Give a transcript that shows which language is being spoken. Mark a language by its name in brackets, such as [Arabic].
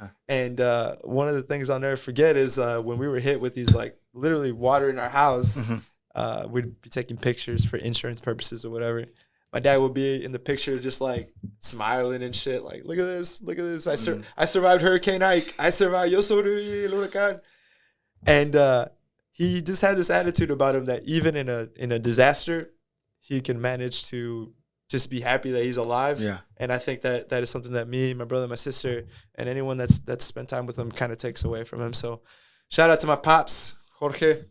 [English] And one of the things I'll never forget is when we were hit with these, like, literally water in our house, we'd be taking pictures for insurance purposes or whatever. My dad would be in the picture just, like, smiling and shit, like, look at this. I survived Hurricane Ike. I survived [Spanish] Yo sobreviví el huracán. [English] And he just had this attitude about him that even in a disaster, he can manage to just be happy that he's alive. Yeah. And I think that is something that me, my brother, my sister, and anyone that's spent time with him kind of takes away from him. So shout out to my pops, Jorge.